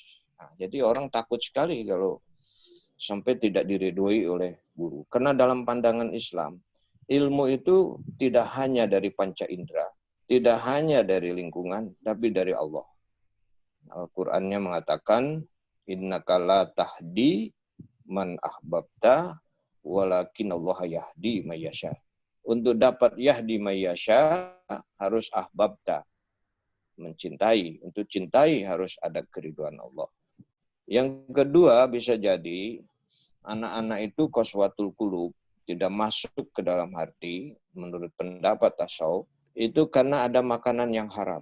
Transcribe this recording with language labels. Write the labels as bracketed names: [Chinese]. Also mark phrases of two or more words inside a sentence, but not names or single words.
[Indonesian] Nah, jadi orang takut sekali kalau sampai tidak diridhoi oleh guru. Karena dalam pandangan Islam, ilmu itu tidak hanya dari panca indera, tidak hanya dari lingkungan, tapi dari Allah. Al-Qur'annya mengatakan, [Arabic] إنك لا تهدي من أحببت ولكن الله يهدي من يشاء. [Indonesian] Untuk dapat [Arabic] يهدي من يشاء [Indonesian] harus ahbabta, mencintai. Untuk cintai harus ada keriduan Allah. Yang kedua, bisa jadi anak-anak itu [Arabic] قسوة القلوب, [Indonesian] tidak masuk ke dalam hati menurut pendapat tasawuf, itu karena ada makanan yang haram.